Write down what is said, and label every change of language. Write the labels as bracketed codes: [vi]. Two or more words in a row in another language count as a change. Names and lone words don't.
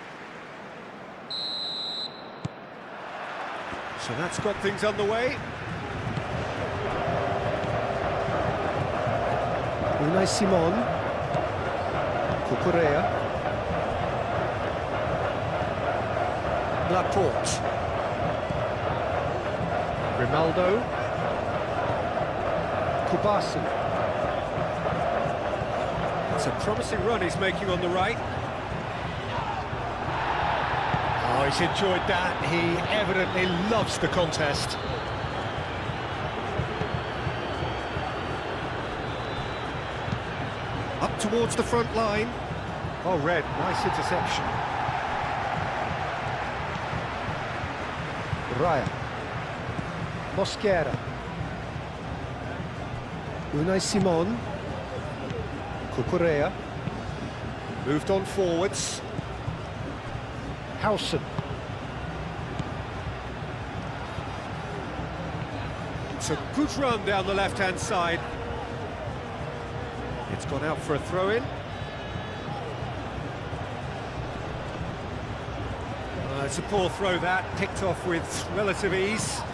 [en] So that's got things underway. Unai Simon. Cucurella. Laporte. Grimaldo. Kubasi. It's a promising run he's making on the right. Oh, he's enjoyed that. He evidently loves the contest. Up towards the front line. Oh, Red, nice interception. Raya. Mosquera. Unai Simon. Cucurella. Moved on forwards. Howson. It's a good run down the left-hand side. It's gone out for a throw-in. It's a poor throw that, picked off with relative ease.